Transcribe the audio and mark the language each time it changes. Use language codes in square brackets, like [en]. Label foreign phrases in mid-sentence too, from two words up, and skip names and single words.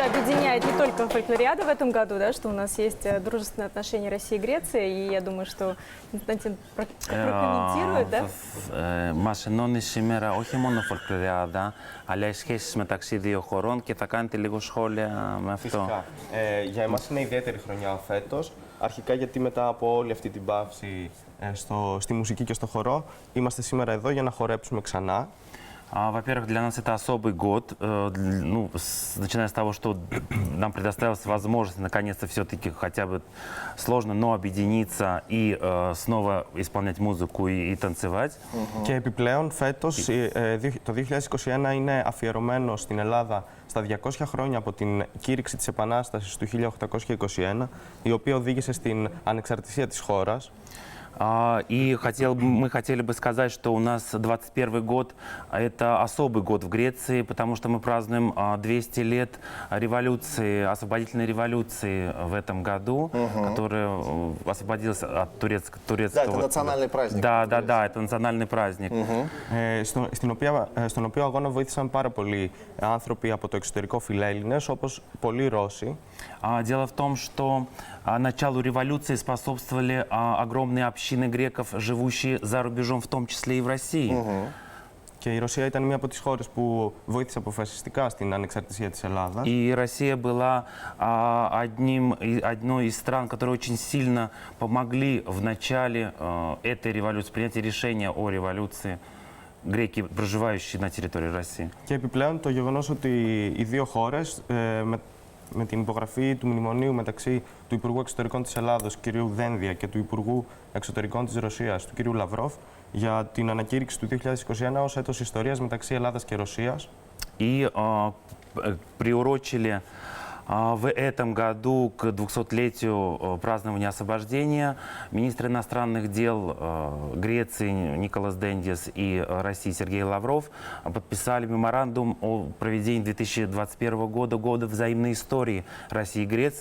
[ru] объединяет не только фольклориада в этом году, да, что у нас есть дружественные отношения России и Греции, и я думаю, что Константин прокомментирует, да? [el] Μας ενώνει σήμερα όχι μόνο φολκλωριάδα, αλλά οι σχέσεις μεταξύ δύο χωρών και θα κάνετε λίγο σχόλια με αυτό. Φυσικά. Για εμάς είναι ιδιαίτερη χρονιά φέτος. Αρχικά γιατί μετά από όλη αυτή την παύση στη μουσική και στο χορό, είμαστε σήμερα εδώ για να χορέψουμε ξανά. [ru] Во-первых, для нас это особый год, начиная с того, что нам предоставилась возможность наконец-то все-таки хотя бы сложно, но объединиться и снова исполнять музыку и танцевать. [el] Και επιπλέον φέτος, το 2021 είναι αφιερωμένο στην Ελλάδα στα 200 χρόνια από την κήρυξη της Επανάστασης του 1821, η οποία οδήγησε στην ανεξαρτησία της χώρας. [ru] И мы хотели бы сказать, что у нас 21 год – это особый год в Греции, потому что мы празднуем 200 лет революции, освободительной революции в этом году, которая освободилась от турецкого... Да, это национальный праздник. Да, это национальный праздник. [el] Στον οποίο αγώνα βοήθησαν πάρα πολλοί άνθρωποι από το εξωτερικό φιλέλληνες, όπως πολλοί Ρώσοι. [ru] Дело в том, что началу революции способствовали огромные общины греков, живущие за рубежом, в том числе и в России. [el] Και η Ρωσία ήταν μία από τις хώρες που βοήθησε αποφασιστικά στην ανεξαρτησία της Ελλάδας. [ru] И Россия была одной из стран, которые очень сильно помогли в начале этой революции, принятия решения о революции. Греки, проживающие на территории России. [el] Και επιπλέον το γεγονός ότι οι δύο χώρες με την υπογραφή του μνημονίου μεταξύ του Υπουργού Εξωτερικών της Ελλάδος, κ. Δένδια, και του Υπουργού Εξωτερικών της Ρωσίας, του κ. Λαυρόφ, για την ανακήρυξη του 2021 ως έτος ιστορίας μεταξύ Ελλάδας και Ρωσίας. [ru] И приурочили в этом году к 200-летию празднования освобождения министр иностранных дел Греции Николас Дендис и России Сергей Лавров подписали меморандум о проведении 2021 года, года взаимной истории России и Греции.